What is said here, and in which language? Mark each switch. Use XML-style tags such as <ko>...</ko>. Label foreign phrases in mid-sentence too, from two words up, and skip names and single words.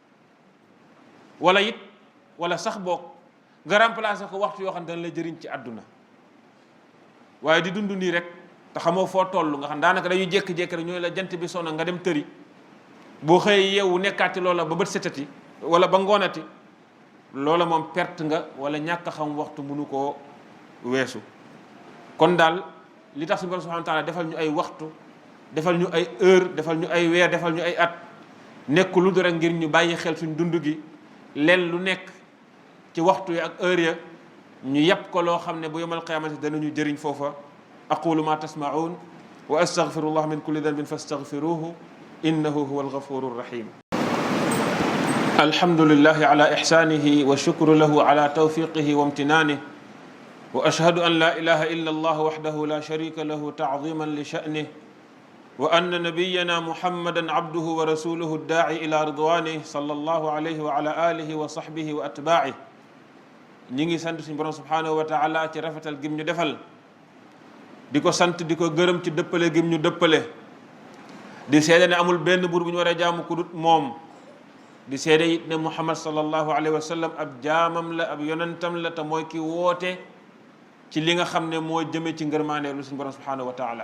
<wo>wala sax boog nga remplacer ko waxtu yoo xam ne dana lay jëriñ ci àdduna waaye di dund nii rek te xamoo foo toll nga xam daanaka dañuy jékki-jékki rek ñooy la jant bi sona nga dem tëri boo xëyee yeewu nekkaati loola ba bët setati wala ba ngoonati loola moom perte nga wala ñàkk a xam waxtu mënu koo weesu kon daal li tax suñu borom</wo> <ar>سبحانه وتعالى</ar> <wo>defal ñu ay waxtu defal ñu ay heure defal ñu ay weer defal ñu ay at nekk lu dul rek ngir ñu bàyyi xel suñ dund gi leen lu nekk ci waxtu yi ak heure ya ñu yàpp ko loo xam ne bu</wo> <ar>يوم القيامة</ar> <wo>danañu jëriñ foofa.</wo> <ar>أقول ما تسمعون وأستغفر الله من كل ذنب فاستغفروه إنه هو الغفور الرحيم. الحمد لله على إحسانه والشكر له على توفيقه وامتنانه وأشهد أن لا إله إلا الله وحده لا شريك له تعظيما لشأنه وأن نبينا محمدا عبده ورسوله الداعي إلى رضوانه صلى الله عليه وعلى آله وصحبه وأتباعه.</ar> <wo>ñi ngi sant suñu borom</wo> <ar>سبحانه وتعالى</ar> <wo>ci rafetal gim ñu defal, di ko sant di ko gërëm ci dëppale gim ñu dëppale, di seede ne amul benn buur bu ñu war a jaamu ku dut moom, di seede it ne muhammad</wo> <ar>صلى الله عليه وسلم</ar> <wo>ab jaamam la, ab yonentam la, te mooy ki woote ci li nga xam ne moo jëme ci ngërmaane lu suñu borom</wo> <ar>سبحانه وتعالى.</ar>